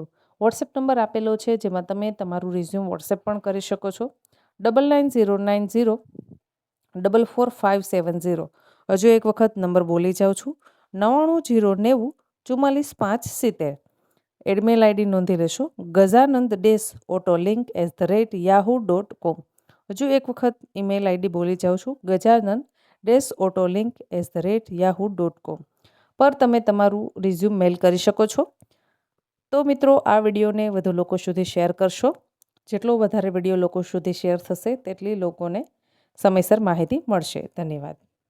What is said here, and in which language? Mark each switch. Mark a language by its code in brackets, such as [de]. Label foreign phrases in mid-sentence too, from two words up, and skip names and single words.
[gu] વોટ્સએપ નંબર આપેલો છે, જેમાં તમે તમારું રિઝ્યુમ વોટ્સએપ પણ કરી શકો છો. 9909044570. હજુ એક વખત નંબર બોલી જાઉં છું, 9909044570. એડમેલ આઈડી નોંધી લેશો, gajanand-autolink@yahoo.com. હજુ એક વખત [en] email ID [gu] બોલી જાઉં છું, gajanand-autolink@yahoo.com પર તમે તમારું રિઝ્યુમ મેલ કરી શકો છો. તો મિત્રો, આ વિડીયોને વધુ લોકો સુધી શેર કરશો. જેટલો વધારે વિડીયો લોકો સુધી શેર થશે તેટલી લોકોને સમયસર માહિતી મળશે. ધન્યવાદ.